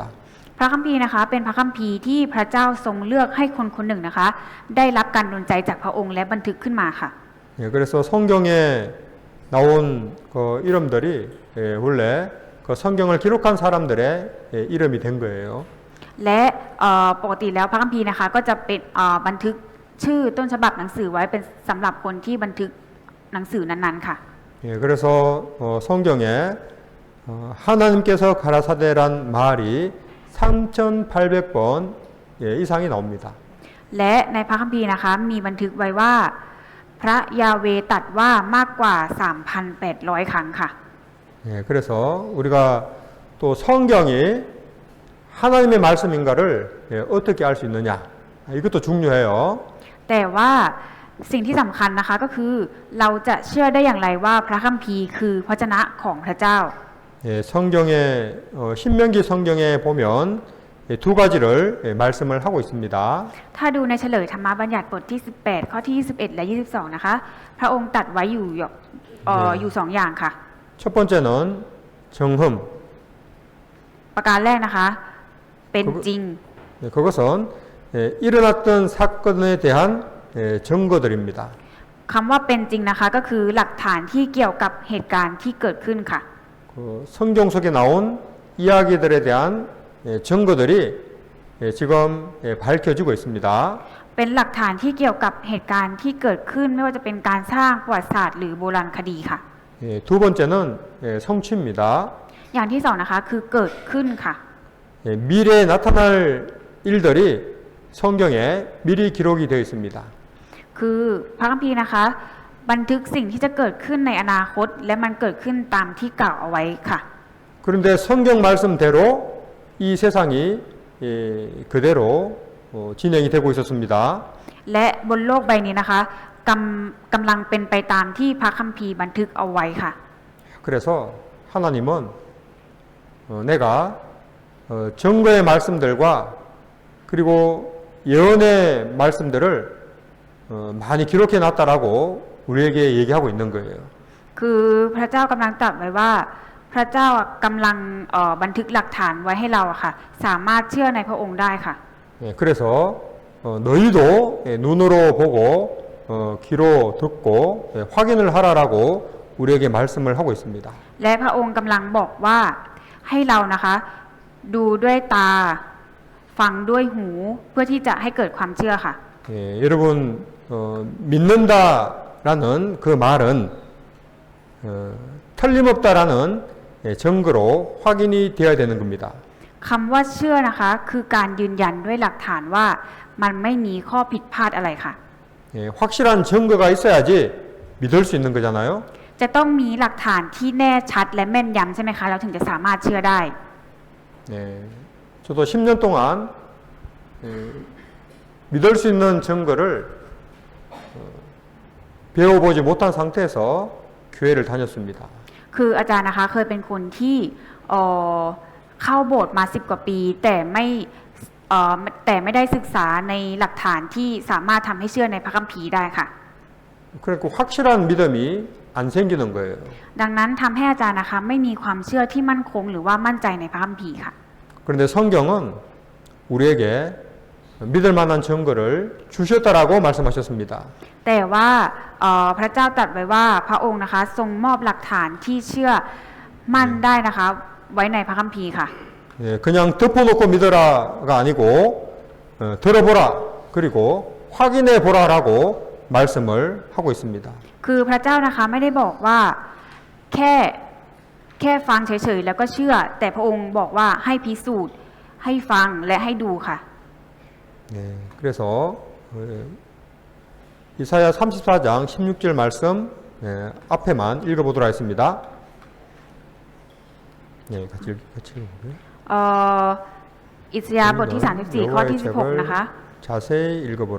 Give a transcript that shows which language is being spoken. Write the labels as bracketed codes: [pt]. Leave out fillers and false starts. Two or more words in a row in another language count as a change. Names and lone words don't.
[th] พระคัมภีร์นะคะเป็นพระคัมภีร์ที่พระเจ้าทรงเลือกให้คนคนหนึ่งนะคะได้รับการดลใจจากพระองค์และบันทึกขึ้นมาค่ะ [ko] 그래서 성경에 나온 그 이름들이 원래 그 성경을 기록한 사람들의 이름이 된 거예요. [th] และปกติแล้วพระคัมภีร์นะคะก็จะเป็นบันทึกชื่อต้นฉบับหนังสือไว้เป็นสำหรับคนที่บันทึกหนังสือนั้นๆค่ะ [ko] 그래서 성경에 하나님께서 가라사대란 말이 3,800번 이상이 나옵니다. [th] และในพระคัมภีร์นะคะมีบันทึกไว้ว่าพระยาเวห์ตรัสว่ามากกว่า 3,800 ครั้งค่ะ [ko] 그래서 우리가 또 성경이 하나님의 말씀인가를 어떻게 알 수 있느냐 이것도 중요해요. [th] แต่ว่าสิ่งที่สำคัญนะคะก็คือเราจะเชื่อได้อย่างไรว่าพระคัมภีร์คือพระวจนะของพระเจ้า [ko] 성경에 신명기 성경에 보면 두 가지를 말씀을 하고 있습니다. [th] ถ้าดูในเฉลยธรรมบัญญัติบทที่ 18 ข้อที่ 21 และ 22 นะคะพระองค์ตรัสไว้อยู่สองอย่างค่ะ [ko] 첫 번째는 정흠. [th] ประการแรกนะคะเป็นจริง [ko] 그것은 일어났던 사건에 대한 증거들입니다. [th] คำว่าเป็นจริงนะคะก็คือหลักฐานที่เกี่ยวกับเหตุการณ์ที่เกิดขึ้นค่ะ [ko] 성경 속에 나온 이야기들에 대한 증거들이 지금 밝혀지고 있습니다. [th] เป็นหลักฐานที่เกี่ยวกับเหตุการณ์ที่เกิดขึ้นไม่ว่าจะเป็นการสร้างประวัติศาสตร์หรือโบราณคดีค่ะ [ko] 두 번째는 성취입니다. [th] อย่างที่สองนะคะคือเกิดขึ้นค่ะ [ko] 미래에 나타날 일들이 성경에 미리 기록이 되어 있습니다. [th] คือพระคัมภีร์นะคะบันทึกสิ่งที่จะเกิดขึ้นในอนาคตและมันเกิดขึ้นตามที่กล่าวเอาไว้ค่ะ [ko] 그런데 성경 말씀대로 이 세상이 그대로 진행이 되고 있었습니다. [th] และบนโลกใบนี้นะคะกำลังเป็นไปตามที่พระคัมภีร์บันทึกเอาไว้ค่ะ [ko] 그래서 하나님은 내가 증거의 말씀들과 그리고 예언의 말씀들을 많이 기록해 놨다라고 우리에게 얘기하고 있는 거예요. [th] คือพระเจ้ากำลังตรัสไว้ว่าพระเจ้ากำลังบันทึกหลักฐานไว้ให้เราค่ะสามารถเชื่อในพระองค์ได้ค่ะ [ko] 그래서 너희도 눈으로 보고 귀로 듣고 확인을 하라라고 우리에게 말씀을 하고 있습니다. [th] และพระองค์กำลังบอกว่าให้เรานะคะดูด้วยตาฟังด้วยหูเพื่อที่จะให้เกิดความเชื่อค่ะ [ko] 여러분 믿는다라는 그 말은 틀림없다라는 증거로 확인이 되어야 되는 겁니다. [th] คำว่าเชื่อนะคะคือการยืนยันด้วยหลักฐานว่ามันไม่มีข้อผิดพลาดอะไรค่ะ [ko] 확실한 증거가 있어야지 믿을 수 있는 거잖아요. [th] จะต้องมีหลักฐานที่แน่ชัดและแม่นยำใช่ไหมคะเราถึงจะสามารถเชื่อได้ [ko] 저도 10년 동안 믿을 수 있는 증거를 배워보지 못한 상태에서 교회를 다녔습니다. [th] คืออาจารย์นะคะเคยเป็นคนที่เข้าโบสถ์มา10 กว่าปีแต่ไม่ได้ศึกษาในหลักฐานที่สามารถทำให้เชื่อในพระคัมภีร์ได้ค่ะ [ko] 그러니까 확실한 믿음이 안 생기는 거예요. [th] ดังนั้นทำให้อาจารย์นะคะไม่มีความเชื่อที่มั่นคงหรือว่ามั่นใจในพระคัมภีร์ค่ะ [ko] 그런데 성경은 우리에게 믿을 만한 증거를 주셨다라고 말씀하셨습니다. [th] แต่ว่าพระเจ้าตรัสไว้ว่าพระองค์นะคะทรงมอบหลักฐานที่เชื่อมั่นได้นะคะไว้ในพระคัมภีร์ค่ะ [ko] 예, 그냥 덮어놓고 믿어라가 아니고 들어보라 그리고 확인해 보라라고 말씀을 하고 있습니다. [th] คือพระเจ้านะคะไม่ได้บอกว่าแค่ฟังเฉยๆแล้วก็เชื่อ แต่พระองค์บอกว่าให้พิสูจน์ให้ฟังและให้ดูค่ะ [ko] 네, 그래서 이사야 34장 16절 말씀 앞에만 읽어보도록 하겠습니다. 네, 같이 읽어볼게요. [th] อิสยาห์บทที่ 34 ข้อที่ 16 นะคะ [ko] 자세히 읽어보라.